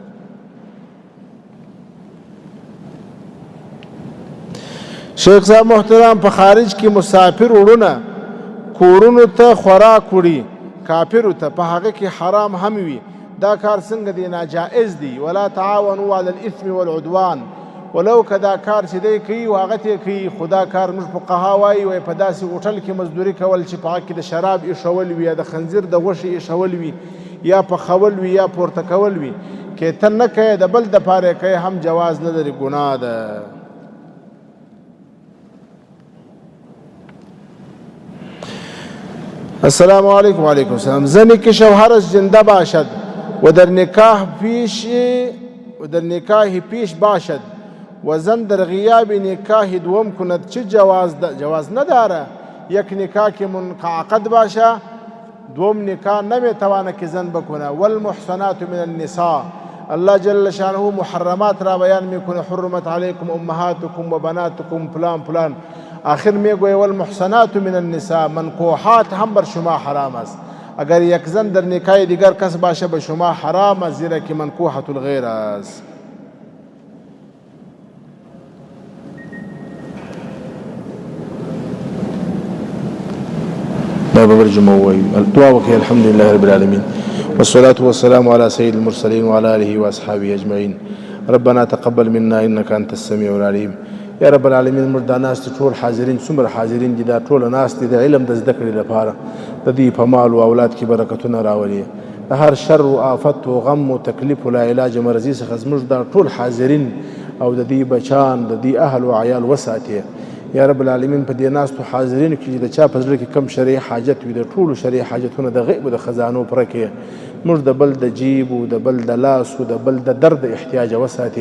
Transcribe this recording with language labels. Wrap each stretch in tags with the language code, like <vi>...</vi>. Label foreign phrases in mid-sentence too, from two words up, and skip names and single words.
<ps>شیخ صاحب محترم په خارج کې مسافر وړونه کورونو ته خوراک وړي کافرو ته، په هغه کې حرام هم وي، دا کار څنګه دی؟ ناجائز دی.</ps> <ar>ولا تعاونوا علی الاثم والعدوان،</ar> <ps>ولو که دا کار چې دی کوي و هغه ته کوي خو دا کار موږ فقها وایي وایي په داسې هوټل کې مزدوري کول چې په هغه کې د شراب ایښول وي یا د خنزیر د غوښې ایښول وي یا پخول وي یا پورته کول وي که ته نه کوې د بل دپاره کوې هم جواز نه لري ګناه ده.</ps> <ar>السلام علیکم. وعلیکم السلام.</ar> <fa>زنی که شوهرش زنده باشد و در نکاح پیش باشد و زن در غیاب نکاح دوم کند چه جواز نداره؟ یک نکاح که منعقد باشه دوم نکاح نمیتوانه که زن بکنه.</fa> <ar>والمحصنات من النساء</ar> <fa>الله جل شانه محرمات را بیان میکنه</fa> <ar>حرمت علیکم امهاتکم و بناتکم</ar> <fa>فلان فلان آخر میگوی</fa> <ar>والمحصنات من النساء</ar> <fa>منکوحات هم بر شما حرام است. اگر یک زن در نکاح دیگر کس باشه به شما حرام است زیرا که</fa> <ar>منکوحة الغیر</ar> <fa>است.</fa> <ar>بابا برجموي الدعاء وكي الحمد لله رب العالمين والصلاة والسلام على سيد المرسلين وعلى آله وأصحابه أجمعين. ربنا تقبل منا إنك أنت السميع العليم. يا رب العالمين</ar> <ps>مردا ناس ټول حاضرین څومره حاضرین دي دا ټول ناس دي د علم د زده کړې لپاره د دې په مال او اولاد کې برکتونه راولي د هر شر او آفت او غم او تکلیف او لا علاج مرضی څخه زموږ دا ټول حاضرین او د دې بچان د دې اهل او عیال وساتي.</ps> <ar>یا رب العالمین</ar> <ps>په دې ناستو حاضرینو کې د چا په زړه کې کم شرعي حاجت وي د ټولو شرعي حاجتونه د غیب او د خزانو پرکې موږ د بل د جیب او د بل د لاس او د بل د درد احتیاج وساتي.</ps>